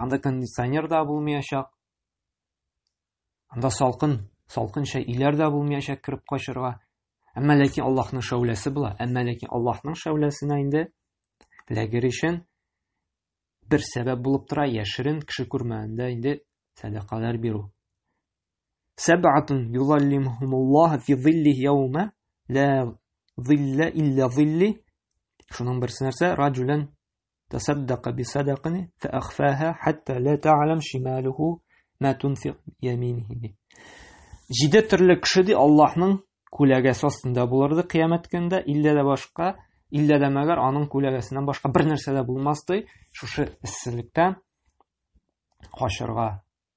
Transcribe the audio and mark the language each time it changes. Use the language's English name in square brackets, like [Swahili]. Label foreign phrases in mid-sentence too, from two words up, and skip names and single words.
[Tatar] Анда кондиционер да булмаячак. Анда салкын шәйләр дә булмаячак кирип качырга. Әмма ләкин Аллаһның шәүләсе була. Әмма ләкин Аллаһның шәүләсенә инде эләгер өчен бер сәбәп булып тора, яшерен кеше күрмәгәндә инде садақалар бирү. [Arabic] سبعة يظلهم الله في ظله يوم لا ظل إلا ظله. [Tatar] Шуның берсе нәрсә? [Arabic] رجلا تصدق بصدقة فأخفاها حتى لا تعلم شماله ما تنفق يمينه. [Tatar] 7 төрле кеше ди Аллаһның күләгәсе астында булырды кыямәт көндә, иллә дә мәгәр аның күләгәсеннән башка бер нәрсә дә булмас ди, шушы исселектән качырга.